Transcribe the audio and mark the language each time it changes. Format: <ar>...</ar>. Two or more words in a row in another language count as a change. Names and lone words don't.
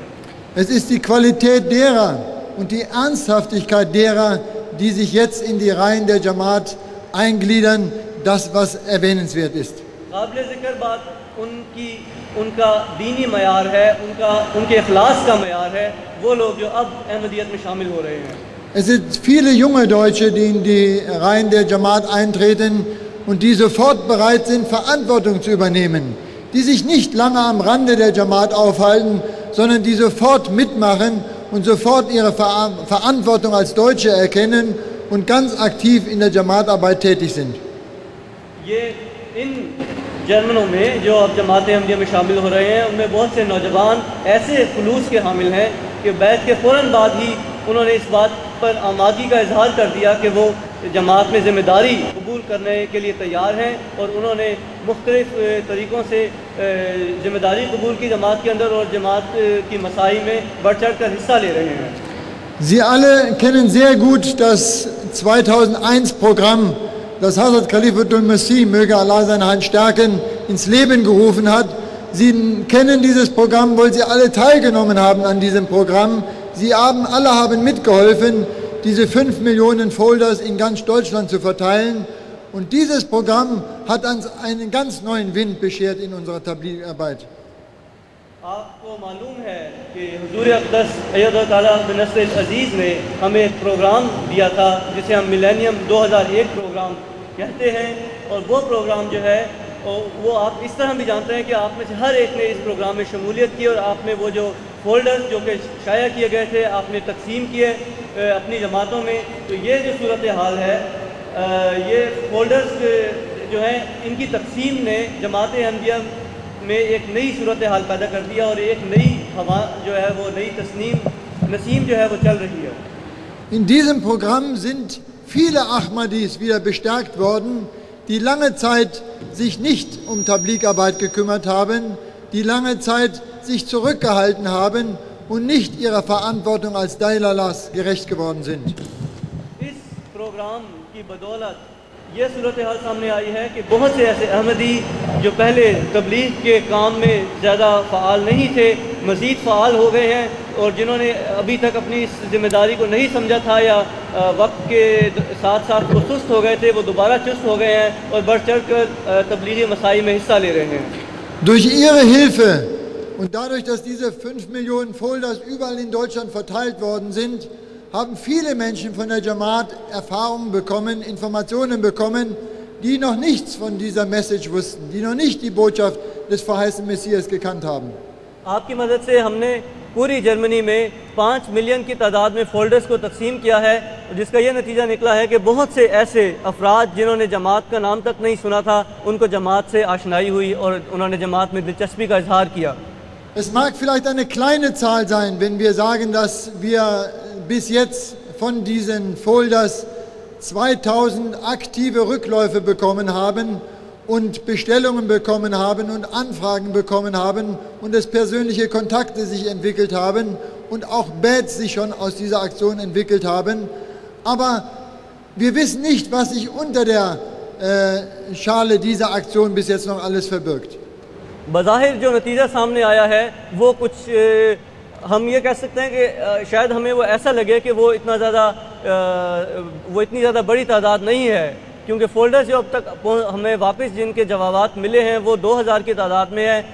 <de>Es ist die Qualität derer und die Ernsthaftigkeit derer, die sich jetzt in die Reihen der Jamaat eingliedern, das was erwähnenswert ist.</de> <ur>قابل ذکر بات ان کا دینی معیار ہے، ان کے اخلاص کا معیار ہے، وہ لوگ جو اب احمدیت میں شامل ہو رہے ہیں.</ur> <de>Es sind viele junge Deutsche, die in die Reihen der Jamaat eintreten und die sofort bereit sind, Verantwortung zu übernehmen, die sich nicht lange am Rande der Jamaat aufhalten, sondern die sofort mitmachen und sofort ihre Verantwortung als Deutsche erkennen und ganz aktiv in der Jamaatarbeit tätig sind.</de> <ur>جرمنوں میں جو اب جماعت احمدیہ میں شامل ہو رہے ہیں ان میں بہت سے نوجوان ایسے خلوص کے حامل ہیں کہ بیعت کے فوراً بعد ہی انہوں نے اس بات پر آمادگی کا اظہار کر دیا کہ وہ جماعت میں ذمہ داری قبول کرنے کے لیے تیار ہیں اور انہوں نے مختلف طریقوں سے ذمہ داری قبول کی جماعت کے اندر اور جماعت کی مساعی میں بڑھ چڑھ کر حصہ لے رہے ہیں.</ur> <de>Sie alle kennen sehr gut das 2001-Programm, das Hazrat Khalifatul Masih, möge Allah seine Hand stärken, ins Leben gerufen hat. Sie kennen dieses Programm, weil Sie alle teilgenommen haben an diesem Programm. Sie alle haben mitgeholfen, diese 5 Millionen Folders in ganz Deutschland zu verteilen. Und dieses Programm hat uns einen ganz neuen Wind beschert in unserer Tabligh-Arbeit.</de> <ur>آپ کو معلوم ہے کہ حضور اقدس</ur> <ar>अय्यदहुल्लाह ताला बिनस्रिल अज़ीज़</ar> <ur>نے ہمیں ایک پروگرام دیا تھا جسے ہم ملینیم 2001 پروگرام کہتے ہیں اور وہ پروگرام جو ہے وہ آپ اس طرح بھی جانتے ہیں کہ آپ میں سے ہر ایک نے اس پروگرام میں شمولیت کی اور آپ نے وہ جو فولڈرز جو کہ شائع کیے گئے تھے آپ نے تقسیم کیے اپنی جماعتوں میں. تو یہ جو صورت حال ہے یہ فولڈرز جو ہیں ان کی تقسیم نے جماعت احمدیہ میں ایک نئی صورت حال پیدا کر دیا اور ایک نئی ہوا جو ہے وہ نئی نسیم جو ہے وہ چل رہی ہے.</ur> <de>In diesem Programm sind viele Ahmadis wieder bestärkt worden, die lange Zeit sich nicht um Tabligh-Arbeit gekümmert haben, die lange Zeit sich zurückgehalten haben und nicht ihrer Verantwortung als Dailalas gerecht geworden sind.</de> <ur>اس پروگرام کی بدولت یہ صورت حال سامنے آئی ہے کہ بہت سے ایسے احمدی جو پہلے تبلیغ کے کام میں زیادہ فعال نہیں تھے مزید فعال ہو گئے ہیں اور جنہوں نے ابھی تک اپنی اس ذمہ داری کو نہیں سمجھا تھا یا وقت کے ساتھ ساتھ وہ سست ہو گئے تھے وہ دوبارہ چست ہو گئے ہیں اور بڑھ چڑھ کر تبلیغی مساعی میں حصہ لے رہے ہیں.</ur> <de>Durch ihre Hilfe und dadurch, dass diese 5 Millionen Folders überall in Deutschland verteilt worden sind, haben viele Menschen von der Jamaat Erfahrungen bekommen, Informationen bekommen, die noch nichts von dieser Message wussten, die noch nicht die Botschaft des verheißenen Messias gekannt haben.</de> <ur>آپ کی مدد سے ہم نے پوری جرمنی میں 5 ملین کی تعداد میں فولڈرز کو تقسیم کیا ہے جس کا یہ نتیجہ نکلا ہے کہ بہت سے ایسے افراد جنہوں نے جماعت کا نام تک نہیں سنا تھا ان کو جماعت سے آشنائی ہوئی اور انہوں نے جماعت میں دلچسپی کا اظہار کیا.</ur> <de>Es mag vielleicht eine kleine Zahl sein, wenn wir sagen, dass wir bis jetzt von diesen Folders 2000 aktive Rückläufe bekommen haben und Bestellungen bekommen haben und Anfragen bekommen haben und es persönliche Kontakte sich entwickelt haben und auch Badges sich schon aus dieser Aktion entwickelt haben. Aber wir wissen nicht, was sich unter der Schale dieser Aktion bis jetzt noch alles verbirgt.</de> <ur>بظاہر جو نتیجہ سامنے آیا ہے وہ کچھ ہم یہ کہہ سکتے ہیں کہ شاید ہمیں وہ ایسا لگے کہ وہ اتنی زیادہ بڑی تعداد نہیں ہے، کیونکہ فولڈرز جو اب تک ہمیں واپس جن کے جوابات ملے ہیں وہ 2000 کی تعداد میں ہے.</ur>